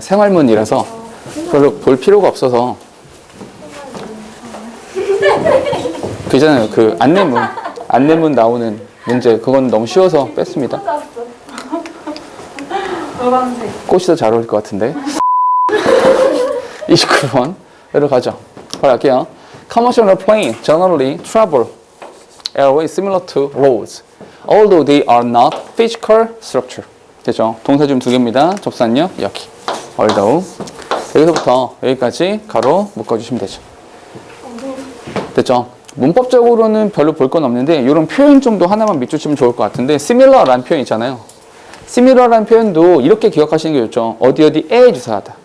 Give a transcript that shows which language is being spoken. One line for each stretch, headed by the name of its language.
Korean: 생활문이라서 별로 볼 필요가 없어서. 그잖아요. 그 안내문 나오는 문제. 그건 너무 쉬워서 뺐습니다. 노란색. 꽃이 더 잘 어울릴 것 같은데. 29번으로 가죠. 바로 할게요.
English: Commercial airplane generally travel airways similar to roads, although they are not physical structure.
Korean: 됐죠? 동사 좀 두 개입니다. 접수한요 여기. although. 여기서부터 여기까지 가로 묶어주시면 되죠. 됐죠? 문법적으로는 별로 볼 건 없는데 이런 표현 정도 하나만 밑줄치면 좋을 것 같은데 similar라는 표현 있잖아요. similar라는 표현도 이렇게 기억하시는 게 좋죠. 어디에 유사하다.